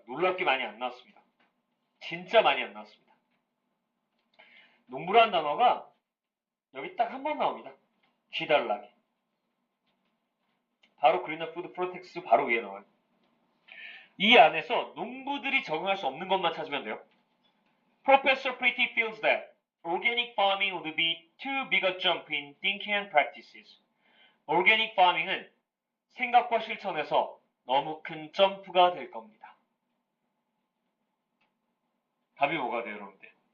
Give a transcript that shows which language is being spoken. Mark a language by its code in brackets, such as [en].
[ko] 놀랍게 많이 안 나왔습니다. 진짜 많이 안 나왔습니다. 농부라는 단어가 여기 딱 한 번 나옵니다. 쥐달라기. 바로 그린어 푸드 프로텍스 바로 위에 나와요. 이 안에서 농부들이 적응할 수 없는 것만 찾으면 돼요. [en] Professor Pretty feels that organic farming would be too big a jump in thinking and practices. [ko] Organic farming은 생각과 실천에서 너무 큰 점프가 될 겁니다. 답이 뭐가 돼요, 여러분들?